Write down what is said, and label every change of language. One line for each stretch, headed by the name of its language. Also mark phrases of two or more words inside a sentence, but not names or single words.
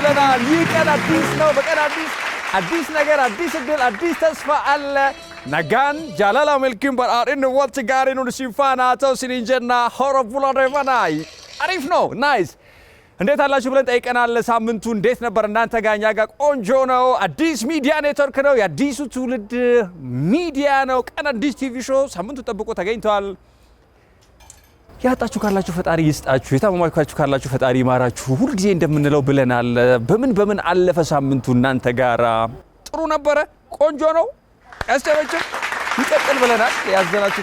Amharic: ብለናል። ይህ ቀን አዲስ ነው። በቀን አዲስ ነገር፣ አዲስ እድል፣ አዲስ ተስፋ አለ።
Oromo: nagaan jaalala milkiin badhaadhinni walitti gaariin ulsiinfaana ta'u sininjenna hora buladevanaay
Amharic: አሪፍ ነው ናይስ እንዴት አላችሁ ብለን ጠይቀናል ሳምንቱ እንዴት ነበር እናንተ ጋኛ ጋር ቆንጆ ነው አዲስ ሚዲያ ኔትወርክ ነው የአዲሱ ትውልድ ሚዲያ ነው ቀን አዲስ ቲቪ ሾው ሳምንቱ ጠብቆ ተገኝቷል ያጣችሁ ካላችሁ ፈጣሪ ይስጣችሁ የታመማችሁ ካላችሁ ፈጣሪ ይማራችሁ ሁሉ ጊዜ እንደምንለው ብለናል በምን አለፈ ሳምንቱ እናንተ ጋራ ጥሩ ነበረ ቆንጆ ነው ያስጨበጭብ ይቀጥል ብለናል ያዘናችሁ